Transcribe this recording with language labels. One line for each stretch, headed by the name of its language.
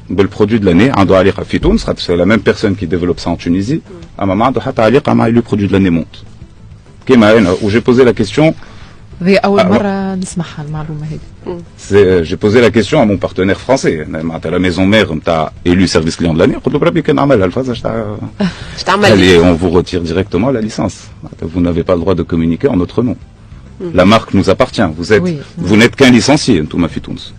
French: بالproduit de l'année
Arabic: عنده علاقه في تونس
French: c'est la même personne qui développe ça en Tunisie.
Arabic: اما ما عنده حتى علاقه مع
French: le produit de l'année monte.
Arabic: كيما انا
French: où j'ai posé la question.
Arabic: هذه أول مرة نسمعها المعلومة هذه.
French: J'ai posé la question à mon partenaire français. À la maison mère, tu as élu service client de l'année. Allez, on vous retire directement la licence. Vous n'avez pas le droit de communiquer en notre nom. La marque nous appartient. Vous n'êtes qu'un licencié, Touma Fitouns.